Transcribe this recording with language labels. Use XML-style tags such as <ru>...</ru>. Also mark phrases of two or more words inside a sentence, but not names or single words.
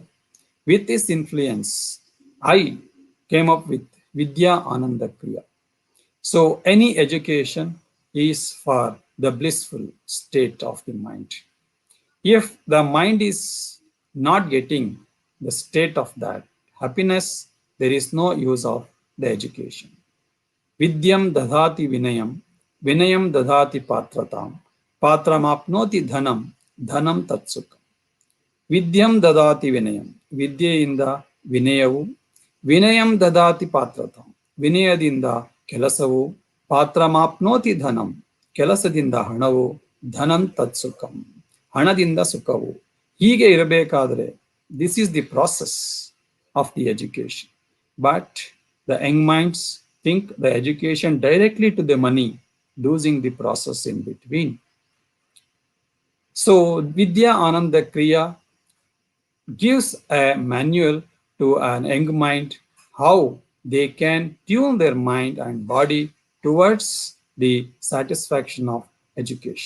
<en>With his influence, I came up with Vidya Ananda Kriya. So any education is for the blissful state of the mind. If the mind is not getting the state of that happiness, there is no use of the education.</en> <sa>विद्यं ददाति विनयं, विनयं ददाति पात्रतां, पात्रमाप्नोति धनं, धनं तत्सुखं. ವಿದ್ಯಂ ದದಾತಿ ವಿನಯಂ</sa> <kn>ವಿದ್ಯೆಯಿಂದ ವಿನಯವು</kn> <sa>ವಿನಯಂ ದದಾತಿ ಪಾತ್ರತಾಂ</sa> <kn>ವಿನಯದಿಂದ ಕೆಲಸವು</kn> <sa>ಪಾತ್ರಮಾಪ್ನೋತಿ ಧನಂ</sa> <kn>ಕೆಲಸದಿಂದ ಹಣವು</kn> <sa>ಧನಂ ತತ್ಸುಖಂ</sa> <kn>ಹಣದಿಂದ ಸುಖವು ಹೀಗೆ ಇರಬೇಕಾದರೆ</kn> <en>this is the process of the education but the young minds think the education directly to the money losing the process in between. So Vidya Ananda Kriya gives a manual to an young mind how they can tune their mind and body towards the satisfaction of education.</en>